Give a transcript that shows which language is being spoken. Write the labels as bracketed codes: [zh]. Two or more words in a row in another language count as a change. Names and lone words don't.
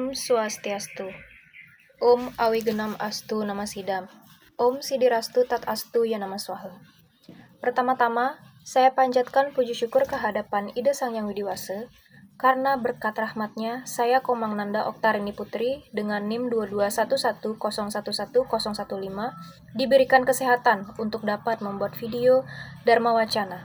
[sa] Swastiastu. Om Awigenam Astu Nama Sidam. Om Sidirastu Tat Astu Ya Nama Swaha. [id] Pertama-tama, saya panjatkan puji syukur kehadapan Ida Sang Yang Widiwasa, karena berkat rahmatnya, saya Komang Nanda Oktarini Putri dengan NIM 22110111015 diberikan kesehatan untuk dapat membuat video Dharma Wacana.